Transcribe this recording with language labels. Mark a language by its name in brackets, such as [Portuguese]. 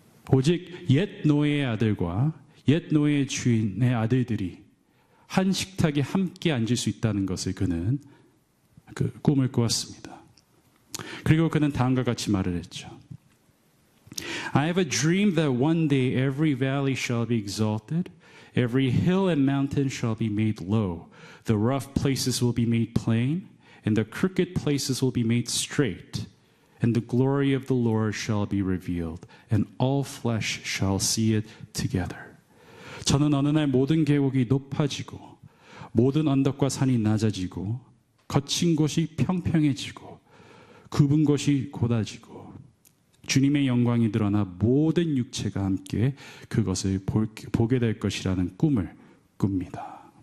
[Korean] 오직 옛 노예의 아들과 옛 노예의 주인의 아들들이 한 식탁에 함께 앉을 수 있다는 것을 그는 그 꿈을 꾸었습니다. 그리고 그는 다음과 같이 말을 했죠. [English] I have a dream that one day every valley shall be exalted, every hill and mountain shall be made low, the rough places will be made plain, and the crooked places will be made straight, and the glory of the Lord shall be revealed, and all flesh shall see it together. [Korean] 저는 어느 날 모든 계곡이 높아지고 모든 언덕과 산이 낮아지고 거친 곳이 평평해지고 굽은 곳이 곧아지고 주님의 영광이 드러나 모든 육체가 함께 그것을 보게 될 것이라는 꿈을 꿉니다.